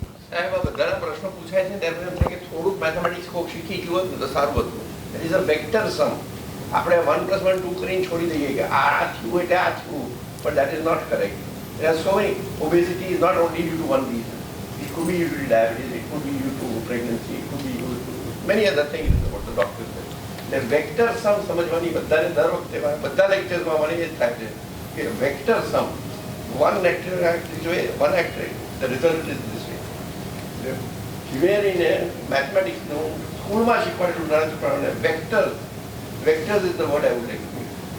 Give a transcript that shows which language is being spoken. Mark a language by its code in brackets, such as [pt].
[gu] સાહેબ આ બધાના પ્રશ્નો પૂછાય છે ત્યારે એમ થાય કે થોડુંક મેથેમેટિક્સ કોક શીખી ગયું હોત ને તો સારું હતું. [en] It is a vector sum. [gu] આપણે 1 + 1 2 કરીને છોડી દઈએ કે આ થયું એટલે આ થયું, [en] but that is not correct. There are so many. Obesity is not only due to one reason. It could be due to diabetes, it could be due to pregnancy, it could be due to many other things what the doctor said. The vector sum [gu] સમજવાની બધાને દર વખતે બધા લેક્ચર્સમાં મને એ જ થાય છે કે vector sum [en] one actor this way, [gu] one actor, the result is this way. [en] Here in mathematics, [gu] schoolમાં શીખવાડેલું નથી પણ [en] vectors is the word I would like to use.